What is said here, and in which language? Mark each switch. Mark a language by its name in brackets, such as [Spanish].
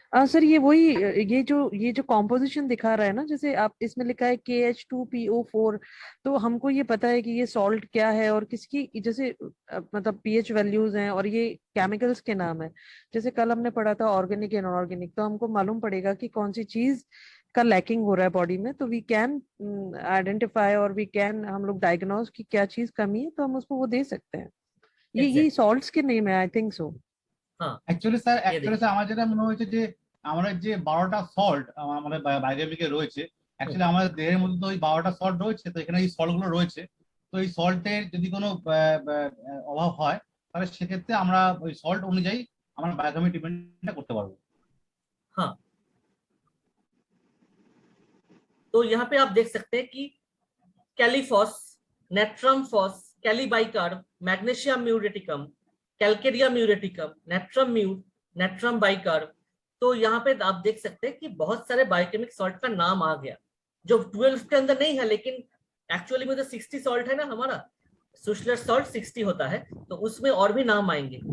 [Hindi] Sir ये वही ये जो कॉम्पोजिशन दिखा रहा है ना, जैसे आप इसमें लिखा है KH2PO4, तो हमको ये पता है कि ये सॉल्ट क्या है और किसकी, जैसे मतलब पीएच वैल्यूज हैं और ये केमिकल्स के नाम है। जैसे कल हमने पढ़ा था ऑर्गेनिक एंड अनऑर्गेनिक, तो हमको मालूम पड़ेगा कि कौन सी चीज का लैकिंग हो रहा है बॉडी में, तो [English] we can identify [Hindi] और वी कैन हम लोग डायग्नोज की क्या चीज कमी है, तो हम उसको वो दे सकते हैं। ये सॉल्ट्स के नेम है, [English] I think so. [Hindi] हाँ [Bangla] অ্যাকচুয়ালি স্যার আমার যেটা মনে হয়েছে যে আমরা যে 12টা সল্ট আমাদের বায়োকেমিকে রয়েছে, অ্যাকচুয়ালি আমাদের দেহের মধ্যে তো ওই 12টা সল্ট রয়েছে, তো এখানে এই সল্ট গুলো রয়েছে। তো এই সল্টের যদি কোনো অভাব হয় তাহলে সেক্ষেত্রে আমরা ওই সল্ট অনুযায়ী আমরা বায়োকেমিক ট্রিটমেন্টটা করতে পারবো। [Hindi] हाँ, तो यहाँ पे आप देख सकते हैं कि कैलिफॉस, natrum FOSS, कैलीबाइकार्ब, magnesium म्यूरेटिकम, Calcarea म्यूरेटिकम, natrum mur, natrum bicarb. तो यहाँ पे आप देख सकते हैं कि बहुत सारे बायोकेमिक सॉल्ट का नाम आ गया जो 12 के अंदर नहीं है, लेकिन एक्चुअली में तो 60 सॉल्ट है ना हमारा, सुशलर सॉल्ट 60 होता है, तो उसमें और भी नाम आएंगे।